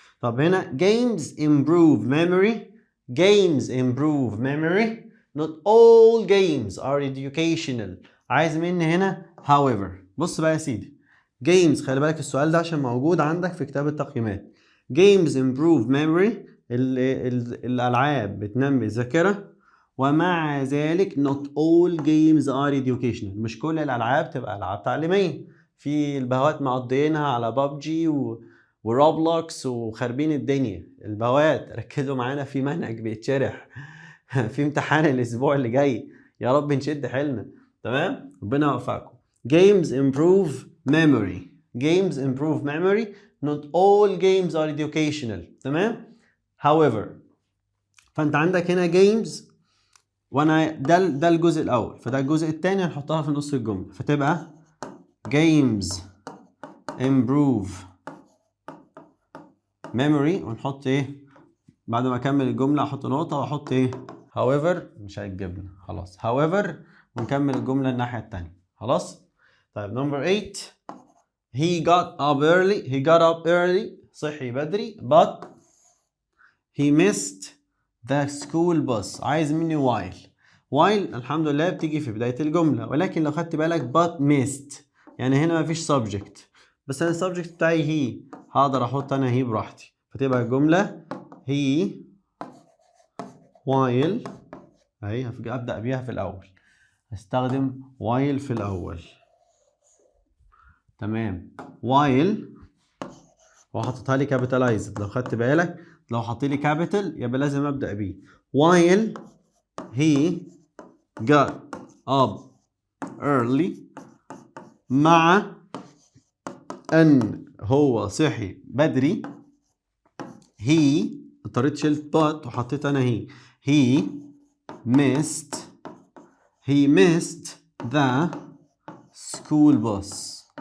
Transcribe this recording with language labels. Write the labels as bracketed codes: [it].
[ar] طب هنا [en] games improve memory not all games are educational. [ar] عايز مني هنا however. بص بقى يا سيدي، games خلي بالك السؤال ده عشان موجود عندك في كتاب التقييمات. [en] games improve memory [ar] الألعاب بتنمي الذاكرة، ومع ذلك [en] not all games are educational. [ar] مش كل الألعاب تبقى ألعاب تعليمية. في البهوات مقضيينها على بابجي وروبلوكس وخاربين الدنيا. البهوات ركزوا معانا في منهج بيتشرح في امتحان الأسبوع اللي جاي، يا رب نشد حيلنا. تمام، ربنا يوفقكم. [en] games improve memory not all games are educational. [ar] تمام. however فانت عندك هنا games، وانا ده الجزء الاول، فده الجزء الثاني هنحطها في نص الجمله، فتبقى [en] games improve memory [ar] ونحط ايه بعد ما اكمل الجمله؟ احط نقطه واحط ايه however. مش هيتجبنا خلاص however، ونكمل الجمله الناحيه الثانيه. خلاص. [en] طيب number 8 he got up early [ar] صحي بدري [en] but he missed the school bus. [ar] عايز مني while الحمد لله بتيجي في بداية الجملة، ولكن لو خدت بالك but missed يعني هنا مفيش subject، بس أنا السبجكت بتاعي he، هقدر أحط أنا he براحتي، فتبقى الجملة he while أهي أبدأ بيها في الأول، هستخدم while في الأول. تمام. while وحطيتها لي capitalized، لو خدت بالك لو حطيت لي capital يبقى لازم ابدا بيه. [en] while he got up early [ar] مع ان هو صحي بدري [en] he [ar] اضطريت شلت [en] but [ar] وحطيت انا [en] he missed the school bus.